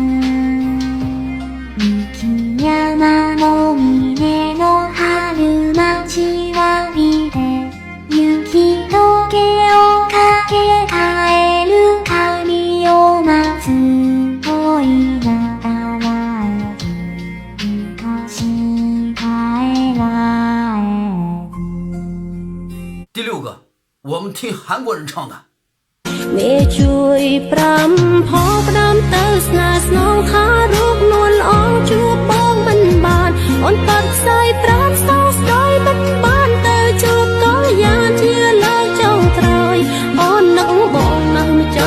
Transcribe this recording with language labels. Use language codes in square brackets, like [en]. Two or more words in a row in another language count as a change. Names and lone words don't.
[ja] 雪山の峰の春待ちわびて雪解けをかけ帰る神を待つ恋がたわえず昔帰らえず。 [zh] 第6个，我们听韩国人唱的。 [km] មេជួយប្រាំផងផ្ដាំទៅស្នេហ៍ស្នងថារូបនួនល្អជួបបងមិនបានអូនតាត់ខ្សែប្រាំសោស្ដី មិនបានទៅជួបក៏យ៉ាងជាលើកចុងក្រោយអូននឹកបងណាស់មិនច